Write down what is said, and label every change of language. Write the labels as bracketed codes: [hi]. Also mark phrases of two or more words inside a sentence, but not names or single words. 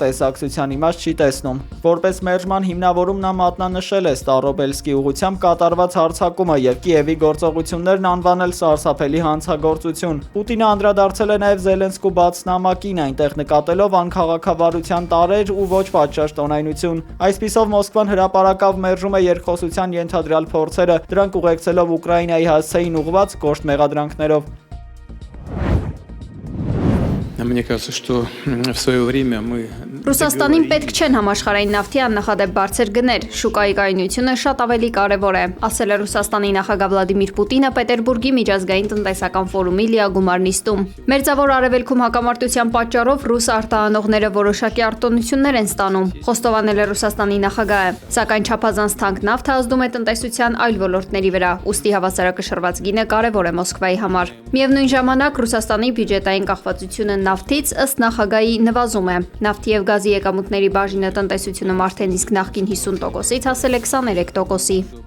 [hy] տեսակցության իմաստ չի տեսնում։ Որպես մերժման հիմնավորում նա մատնանշել է Ստարոբելսկի ուղղությամբ կատարված հարձակումը եւ Կիևի գործողություններն անվանել սարսափելի հանցագործություն։ Պուտինը անդրադարձել է նաեւ Զելենսկու բաց նամակին, այնտեղ նկատելով անքաղաքավարության տարեր ու ոչ պատշաճ տոնայնություն։ Այսպիսով Մոսկվան հրապարակավ մերժում է երկխոսության ենթադրյալ փորձերը, դրանք ուղեկցելով Ուկրաինայի հասցեին ուղղված կոշտ մեղադրանքներով։ [ru] Мне кажется, что в свое время мы [hy] Ռուսաստանին պետք չեն համաշխարհային նավթի աննախադեպ բարձր գներ, շուկայի կայունությունը շատ ավելի կարևոր է, ասել է Ռուսաստանի նախագահ Վլադիմիր Պուտինը Պետերբուրգի միջազգային տնտեսական ֆորումի լիագումար նիստում։ Մերձավոր Արևելքում հակամարտության պատճառով ռուս արտահանողները որոշակի արտոնություններ են ստանում, խոստովանել է Ռուսաստանի նախագահը, սակայն չափազանց թանկ նավթը ազդում է տնտեսության այլ ոլորտների վրա, ուստի հավասարակշռված գինը կարևոր է Մոսկվայի համար։ Միևնույն ժամանակ Ռուսաստանի բյուջետային կախվածությունը նավթից ըստ նախագահի նվազում է։ Նավթի եւ գազի եկամուտների բաժինը տնտեսությունում արդեն իսկ նախկին 50%-ից հասել է 23%-ի։